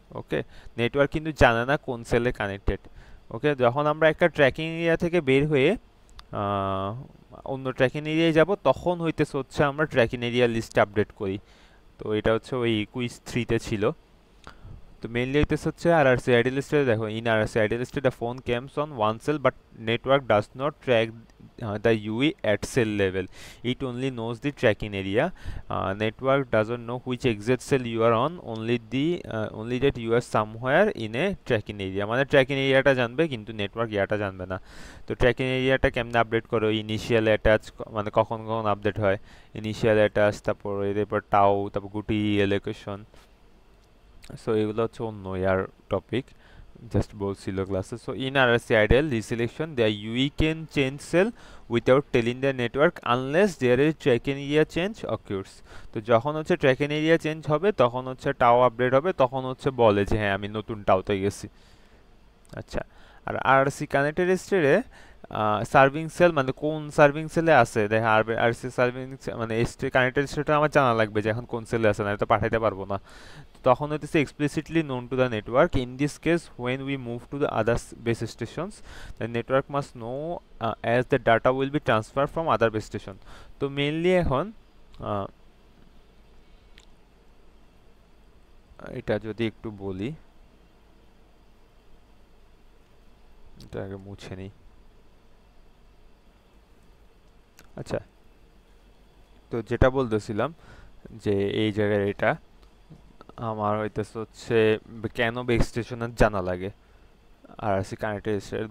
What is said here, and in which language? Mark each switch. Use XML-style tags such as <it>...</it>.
<bn>ওকে, network কিন্তু জানে না কোন সেলে কানেক্টেড। ওকে, যখন আমরা একটা ট্র্যাকিং এরিয়া থেকে বের হয়ে অন্য ট্র্যাকিং এরিয়ায় যাব, তখন হইতেছে হচ্ছে আমরা ট্র্যাকিং এরিয়া লিস্ট আপডেট করি। তো এটা হচ্ছে ওই কুইজ 3-তে ছিল। তো মেইনলি হইতেছে হচ্ছে আরআরসি আইডি লিস্টে দেখো,</bn> <en>In RRC idle লিস্টে the phone camps on one cell but network does not track the UE at cell level. It only knows the tracking area. Network doesn't know which exit cell you are on. Only that you are somewhere in a tracking area.</en> <bn>মানে tracking এরিয়াটা জানবে কিন্তু network ইয়াটা জানবে না। তো tracking এরিয়াটা কেমনে আপডেট করো? ইনিশিয়াল অ্যাটাচ, মানে কখন কখন আপডেট হয়, ইনিশিয়াল অ্যাটাচ, তারপর এরপর টাও, তারপর গুটি এলোকেশন। সো এগুলো হচ্ছে অন্য ইয়ার টপিক, জাস্ট বলছিল ক্লাসে।</bn> <en>So in RRC idle reselection the UE can change cell without telling the network unless there is tracking area change occurs.</en> <bn>তো যখন হচ্ছে ট্র্যাকিং এরিয়া চেঞ্জ হবে তখন হচ্ছে টাও আপডেট হবে, তখন হচ্ছে বলে যে হ্যাঁ আমি নতুন টাওতে গেছি। আচ্ছা, আর আরসি কানেক্টেড স্টেটে সার্ভিং সেল মানে কোন সার্ভিং সেলে আছে দেখে, আরসি সার্ভিং মানে কানেক্টেড স্টেটে আমার জানা লাগবে যে এখন কোন সেলে আছে, না এটা পাঠাইতে পারবো না। তখন হইতেছে</bn> <en>explicitly known to the network. In this case, when we move to the other base stations, the network must know as the data will be transferred from other base station.</en> <bn>তো মেইনলি এখন এটা যদি একটু বলি, এটা আগে মুছে নিই। আচ্ছা, তো যেটা বলতেছিলাম যে এই জায়গায় এটা আমার হইতেছে হচ্ছে কেন বেস স্টেশনের জানা লাগে আরআরসি কানেক্টেড স্টেট।</bn>